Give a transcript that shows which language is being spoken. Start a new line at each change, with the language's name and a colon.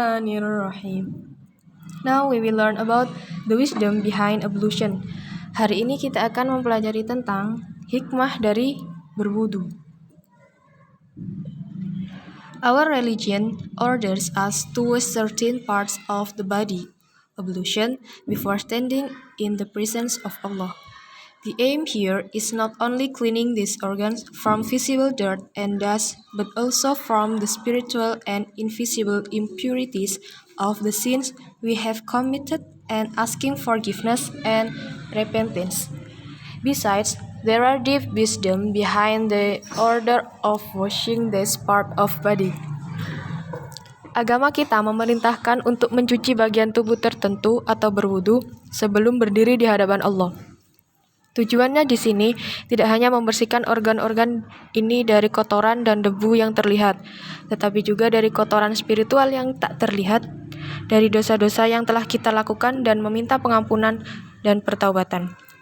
English: Bismillahirrahmanirrahim. Now we will learn about the wisdom behind ablution.
Indonesian: Hari ini kita akan mempelajari tentang hikmah dari berwudu.
English: Our religion orders us to wash certain parts of the body, ablution, before standing in the presence of Allah. The aim here is not only cleaning these organs from visible dirt and dust, but also from the spiritual and invisible impurities of the sins we have committed and asking forgiveness and repentance. Besides, there are deep wisdom behind the order of washing this part of body.
Indonesian: Agama kita memerintahkan untuk mencuci bagian tubuh tertentu atau berwudu sebelum berdiri di hadapan Allah. Tujuannya di sini tidak hanya membersihkan organ-organ ini dari kotoran dan debu yang terlihat, tetapi juga dari kotoran spiritual yang tak terlihat, dari dosa-dosa yang telah kita lakukan dan meminta pengampunan dan pertaubatan.